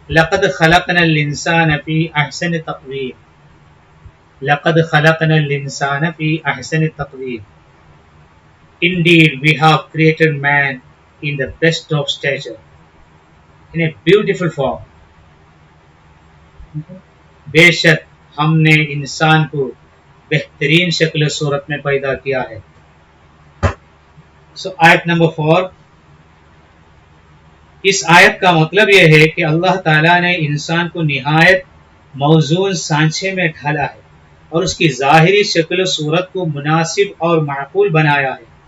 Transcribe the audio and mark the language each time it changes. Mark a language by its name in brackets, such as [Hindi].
[Arabic] لقد خلقنا الإنسان في أحسن تقويم. لقد خلقنا الإنسان في أحسن تقويم. [English] Indeed, we have created man in the best of stature, in a beautiful form. [Hindi] बेशक हमने इंसान को बेहतरीन शक्ल सूरत में पैदा किया है. सो आयत नंबर 4, इस आयत का मतलब यह है कि अल्लाह ताला ने इंसान को निहायत मौजून सांचे में ढाला है और उसकी ज़ाहिरी शक्ल सूरत को मुनासिब और माकूल बनाया है.